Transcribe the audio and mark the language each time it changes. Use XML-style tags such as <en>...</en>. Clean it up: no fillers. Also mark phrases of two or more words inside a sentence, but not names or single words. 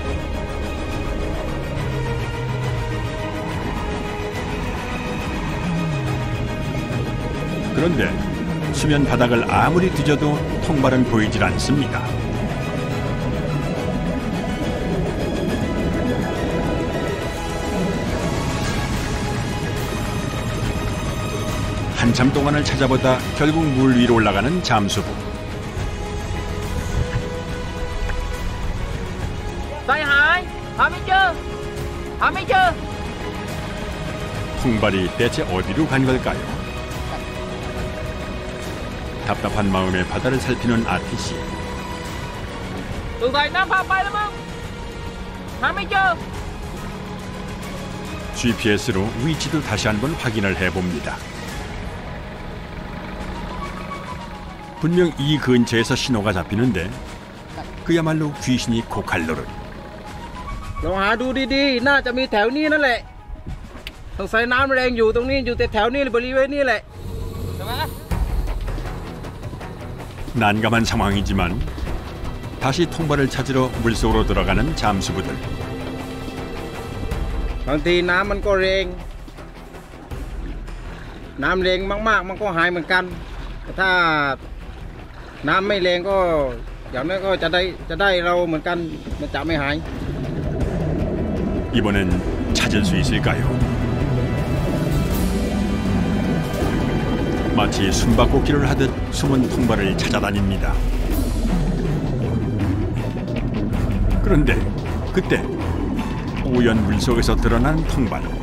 <ko>그런데 수면 바닥을 아무리 뒤져도 통발은 보이질 않습니다. 한참 동안을 찾아보다 결국 물 위로 올라가는 잠수부.</ko> <th>ใจหายหาไม่เจอ</th> <ko>통발이 대체 어디로 간 걸까요? 답답한 마음에 바다를 살피는 아티씨.</ko> <th>สงสัยน้ำพาไปแล้วมั้งหาไม่เจอ</th> <ko>GPS로 위치도 다시 한번 확인을 해봅니다. 분명 이 근처에서 신호가 잡히는데 그야말로 귀신이 고칼로를.</ko> <th>ลองหาดูดีๆน่าจะมีแถวนี้นั่นแหละสงสัยน้ำแรงอยู่ตรงนี้อยู่แต่แถวนี้บริเวณนี้แหละ ใช่ไหม</th> <ko>난감한 상황이지만 다시 통발을 찾으러 물속으로 들어가는 잠수부들.</ko> <th>บางทีน้ำมันก็แรงน้ำแรงมากๆมันก็หายเหมือนกันแต่ถ้าน้ำไม่แรงก็อย่างนั้นก็จะได้เราเหมือนกันมันจะไม่หาย</th> <ko>이번엔 찾을 수 있을까요? 마치 숨바꼭질을 하듯 숨은 통발을 찾아다닙니다. 그런데 그때 우연 물속에서 드러난 통발.</ko>